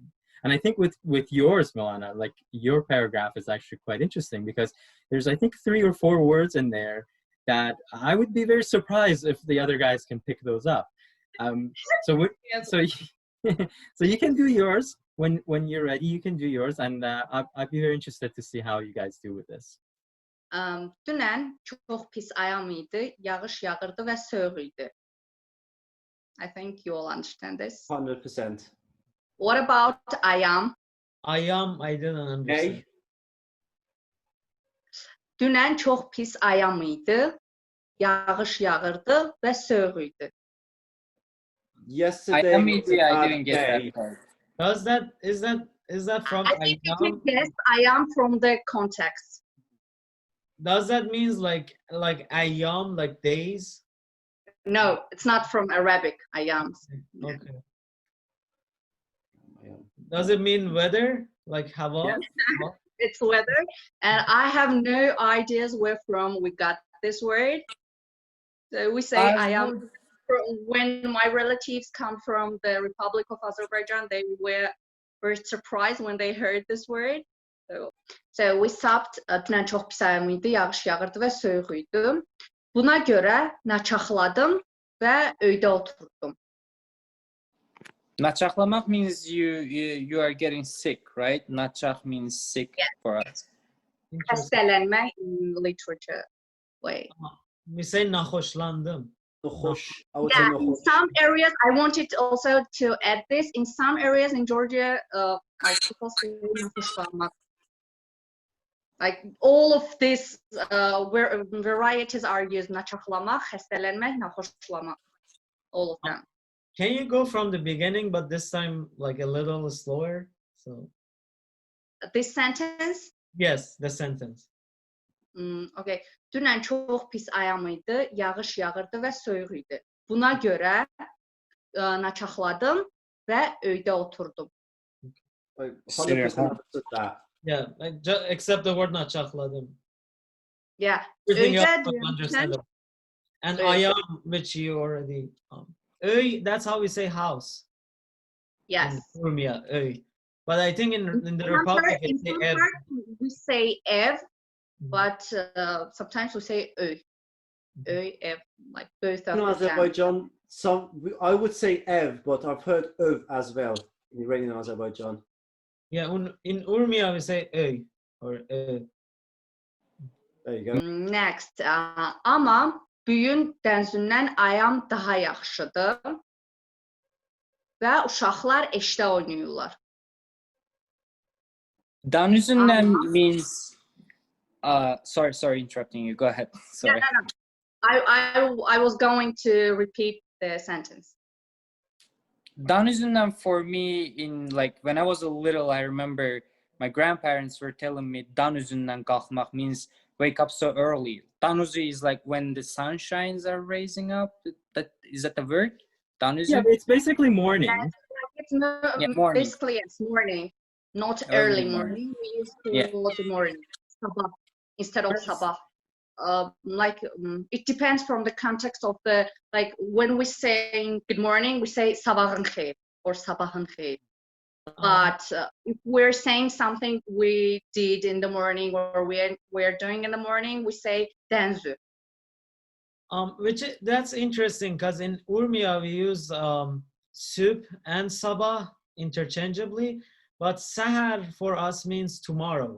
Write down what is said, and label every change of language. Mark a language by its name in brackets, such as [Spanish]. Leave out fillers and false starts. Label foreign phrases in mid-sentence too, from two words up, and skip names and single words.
[English] And I think with yours, Milena, like your paragraph is actually quite interesting because there's, I think, 3 or 4 words in there that I would be very surprised if the other guys can pick those up. So you can do yours when you're ready. You can do yours, and I'd be very interested to see how you guys do with this. [Azerbaijani] Dünən çox pis ayam idi, yağış yağırdı və soyuq idi. [English] I think you all understand this. 100%. What about ayam? Ayam, I didn't understand. Hey. [Azerbaijani] Dünən çox pis ayam idi, yağış yağırdı və soyuq idi. [English] Yesterday I didn't get that part. Is that from I think you can ayam? guess ayam from the context. Does that means like ayam, like days? No, it's not from Arabic, ayam. Okay. Does it mean weather, like hava? Yes. It's weather, and I have no ideas where from we got this word. So we say ayam. When my relatives come from the Republic of Azerbaijan, they were very surprised when they heard this word. So we stopped. [Azerbaijani] Dünən çox pis ayam idi, yağış yağırdı və soyuq idi. Buna görə naçaxladım və öydə oturdum. [English] Naçaxlamaq means you are getting sick, right? Naçax means sick for us. Xəstələnmək in literature way. We say naxoşlandım. Nohosh. I would say Yeah, in nohosh. some areas, I wanted also to add this. In some areas in Georgia, like people say "nahoşlanmak." Like all of these varieties are used. [Azerbaijani] Naçaklamak, xəstələnmək, nahoşlamak. [English] All of them. Can you go from the beginning, but this time like a little slower? So This sentence. yes, the sentence. Okay. [Azerbaijani] Dünən çox pis ayam idi, yağış yağırdı və soyuq idi. Buna görə naçakladım və öydə oturdum. [English] I 100% understood that. Yeah, like just except the word naçakladım. Yeah. Everything Öydə, else do was you understand? understandable. And Öy. ayam, which you already öy, that's how we say house. Yes. In Urmia, öy. But I think in the Republic In it's some ev. parts we say ev, but sometimes we say öy. Öy, ev, like both of In them. Azerbaijan, I would say ev, but I've heard öv as well in Iranian Azerbaijan. Yeah, in Urmia we say öy or There you go. Next. [Azerbaijani] Amma büyün dənzündən ayam daha yaxşıdır və uşaqlar eşdə oynayırlar. [English] Danüzünden means sorry interrupting you. Go ahead. Sorry. No. I was going to repeat the sentence. Danüzünden for me in like when I was a little, I remember my grandparents were telling me [Azerbaijani] danüzünden kalkmak [English] means wake up so early. Danüzü is like when the sun shines are raising up. Is that the word? Danüzü? Yeah, it's basically morning. Yes, it's morning. basically it's morning, not Early early morning. We used to call it morning, sabah, instead of sabah. It depends from the context of the, like when we say good morning, we say [Azerbaijani] sabahın xeyir [English] or [Azerbaijani] sabahın xeyir. [English] But if we're saying something we did in the morning or we're doing in the morning, we say dənzü. That's interesting because in Urmia we use soup and sabah interchangeably, but sahar for us means tomorrow.